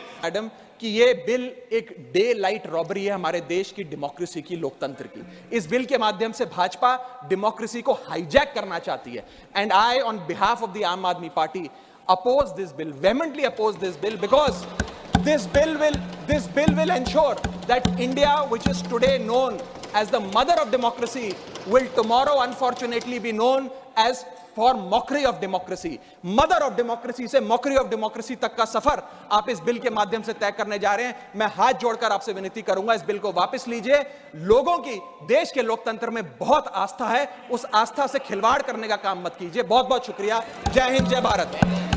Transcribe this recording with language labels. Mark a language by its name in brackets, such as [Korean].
[Hindi] Madam कि ये bill एक डे लाइट रॉबरी है हमारे देश की डेमोक्रेसी की, लोकतंत्र की। इस बिल के माध्यम से भाजपा डेमोक्रेसी को हाईजैक करना चाहती है। [English] And I on behalf of the Aam Aadmi party oppose this bill, vehemently oppose this bill, because this bill will ensure that India, which is today known as the mother of democracy will tomorrow unfortunately be known as for mockery of democracy. Mother of democracy [Hindi] से [English] mockery of democracy [Hindi] तक का सफर आप इस bill के माध्यम से तय करने जा रहे हैं। मैं हाथ जोड़कर आपसे विनती करूंगा, इस बिल को वापस लीजिए। लोगों की देश के लोकतंत्र में बहुत आस्था है, उस आस्था से खिलवाड़ करने का काम मत कीजिए। बहुत बहुत शुक्रिया। जय हिंद, जय भारत।